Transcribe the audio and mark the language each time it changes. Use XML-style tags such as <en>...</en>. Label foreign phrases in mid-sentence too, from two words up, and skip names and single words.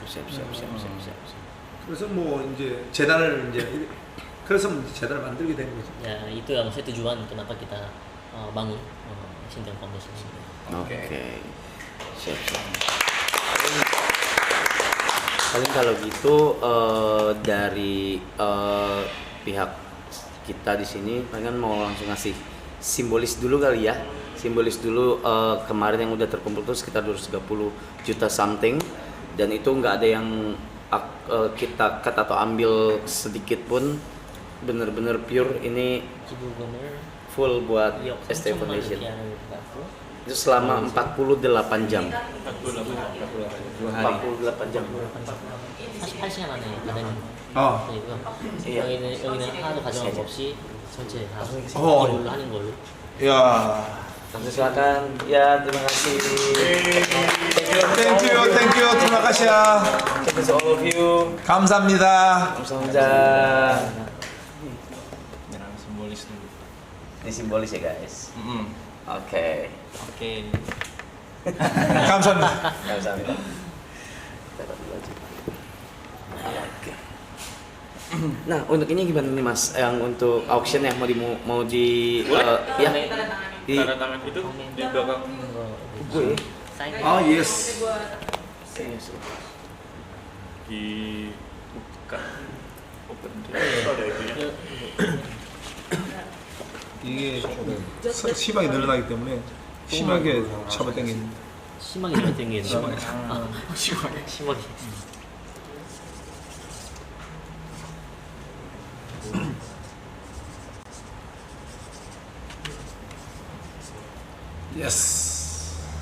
<ko>그래서 뭐 이제 재단을 그래서 재단을 만들게 된 거죠.</ko> <id>Ya itu yang maksudnya tujuan kenapa kita bangun Sintong Foundation ini. Oke. Siap. Paling kalau gitu dari pihak kita di sini palingan mau langsung ngasih simbolis dulu kali ya. Simbolis dulu kemarin yang udah terkumpul tuh sekitar 230 juta something dan itu nggak ada yang kita cut atau ambil sedikit pun, bener-bener pure ini full buat ST Foundation. Itu selama 48 jam. 2 48 jam.</id> <ko>48시간 안에 가는 어. 거니까</ko> <id>Iya.</id> <ko>여기는 하나도 가져간 거 없이 전체 다 어. 이걸로 하는 걸로. 야.</ko> <id>Langsung silakan. Ya, terima kasih.</id> <en>thank you thank you</en> <id>terima kasih ya.</id> <en>Thank you to all of you.</en> <ko>감사합니다. Kamsahamnida.</ko> <id>Yang simbolis dulu. Ini simbolis ya guys. Oke. Oke.</id> <ko>감사합니다. Kamsahamnida.</ko> <id>Kita taruh dulu aja. Oke. Nah, untuk ini gimana nih Mas? Yang untuk auction yang mau di ya di Tanda tangan itu di belakang gue.</id> <ko>아 예스.</ko> <id>dibuka open Ada itunya.</id> <ko>이게 심하게 늘어나기 때문에 심하게 잡아당기는. 심하게 잘 땡기는. 심하게. 심하게. 예스.</ko>